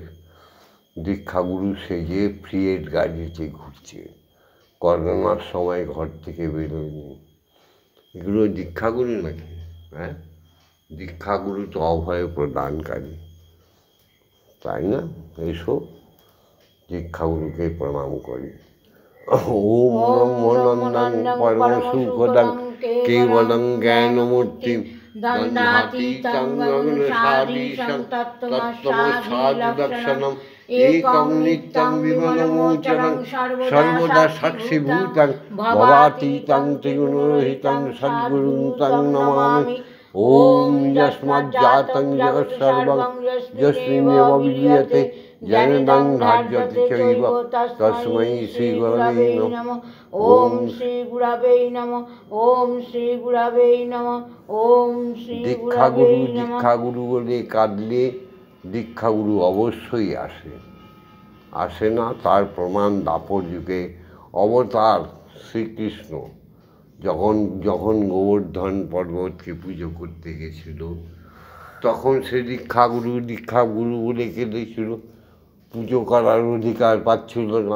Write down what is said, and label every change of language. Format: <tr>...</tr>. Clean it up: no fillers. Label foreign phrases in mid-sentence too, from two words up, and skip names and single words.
<bn>দীক্ষাগুরু সেজে ফ্রিয়েট গাড়িতে ঘুরছে, করোনার সময় ঘর থেকে বেরোয়নি। এগুলো দীক্ষাগুরু নাকি? হ্যাঁ, দীক্ষাগুরু তো অভয় প্রদানকারী, তাই না? এসো দীক্ষাগুরুকে প্রণাম করি।</bn> <sa>ॐ ब्रह्मानन्दं परमसुखदं केवलं ज्ञानमूर्तिं द्वन्द्वातीतं गगनसदृशं तत्त्वमस्यादिलक्ष्यम् एकं नित्यं विमलमचलं सर्वदा साक्षीभूतं भवातीतं त्रिगुणरहितं सद्गुरुं तं नमामि। ॐ यस्माज्जातं जगत्सर्वं यस्मिन्नेव विलीयते जननं धार्यते चैव तस्मै श्री गुरवे नमः। ॐ श्री गुरवे नमः। ॐ श्री गुरवे नमः। ॐ श्री गुरवे नमः।</sa> <bn>দীক্ষাগুরু বলে কাঁদলে দীক্ষাগুরু অবশ্যই আসে না। তার প্রমাণ দাপর যুগে অবতার শ্রীকৃষ্ণ যখন গোবর্ধন পর্বতকে পুজো করতে গেছিল, তখন সে দীক্ষাগুরু বলে কেঁদেছিল, পুজো করার অধিকার পাচ্ছিল না।</bn>